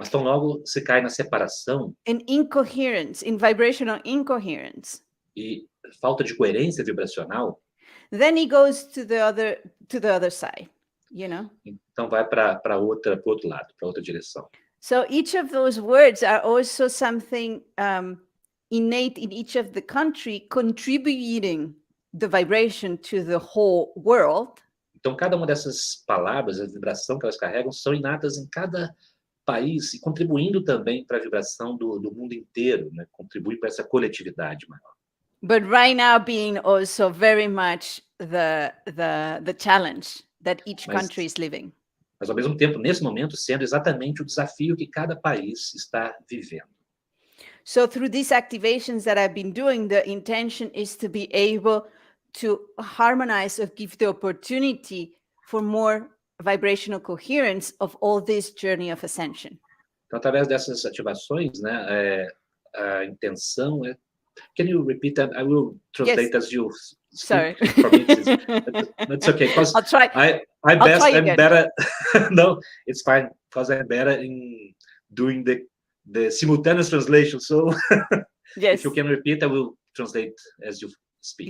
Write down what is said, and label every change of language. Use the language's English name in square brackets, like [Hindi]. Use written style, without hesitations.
[Portuguese] Mas tão logo se cai na separação [English] in incoherence, in vibrational incoherence, [Portuguese] e falta de coerência vibracional, [English] then he goes to the other side, you know. [Portuguese] então vai para outro lado, para outra direção. [English] So each of those words are also something innate in each of the country, contributing the vibration to the whole world. [Portuguese] Então, cada uma dessas palavras, a vibração que elas carregam, são inatas em cada país e contribuindo também para a vibração do mundo inteiro, né? Contribui para essa coletividade maior. [English] But right now being also very much the challenge that each country is living. [Portuguese] Mas, ao mesmo tempo, nesse momento, sendo exatamente o desafio que cada país está vivendo. [English] So through these activations that I've been doing, the intention is to be able to harmonize or give the opportunity for more vibrational coherence of all this journey of ascension. [Portuguese] Então, através dessas ativações, né, a intenção é... [English] Can you repeat that? I will translate as you speak. Sorry. For me, it's okay. Because I'll try. I'm again. better. No, it's fine. Because I'm better in doing the simultaneous translation. So Yes. if you can repeat, I will translate as you speak.